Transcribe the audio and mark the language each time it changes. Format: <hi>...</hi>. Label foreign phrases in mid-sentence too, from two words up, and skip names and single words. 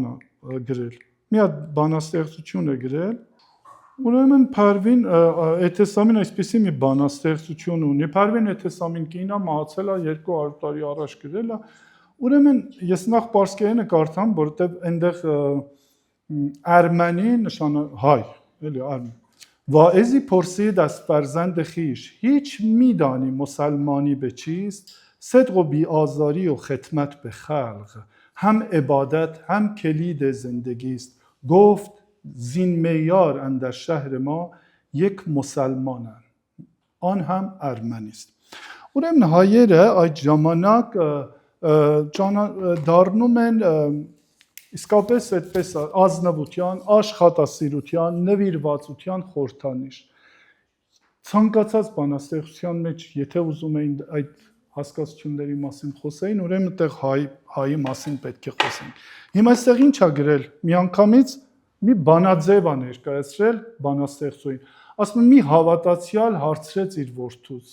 <hy>է գրել։ Մի հատ բանաստեղծություն է գրել, ուրեմն Փարվին Էթեսամին այսպեսի մի բանաստեղծություն ունի։ Փարվին Էթեսամին կինը մահացել է 200 տարի առաջ գրել է։ Ուրեմն ես նախ պարսկերենը կարդամ, որովհետև այնտեղ Ərməni նշանը հայ, էլի Ərməni.</hy> <fa>Vaezi پرسید از فرزند خویش هیچ میدانی مسلمانی به چیست؟ صدق و بی‌آزاری و خدمت به خلق هم عبادت هم کلید زندگی است. گفت زین معیار اندر شهر ما یک مسلمانند. آن هم ارمنی است.</fa> <hy>Ուրեմն հայերը այդ ժամանակ դառնում են իսկապես այդպես ազնվության, աշխատասիրության, նվիրվածության խորհրդանիշ։ Ցանկացած բանաստեղծության մեջ, եթե ուզում էին այդ հասկացությունների մասին խոսեին, ուրեմն այդտեղ հայի մասին պետք է խոսեին։ Հիմա այստեղ ինչ է գրել։ Միանգամից մի բանաձև է ներկայացրել բանաստեղծուին։ Ասում է մի հավատացյալ հարցրեց իր որդուց.</hy>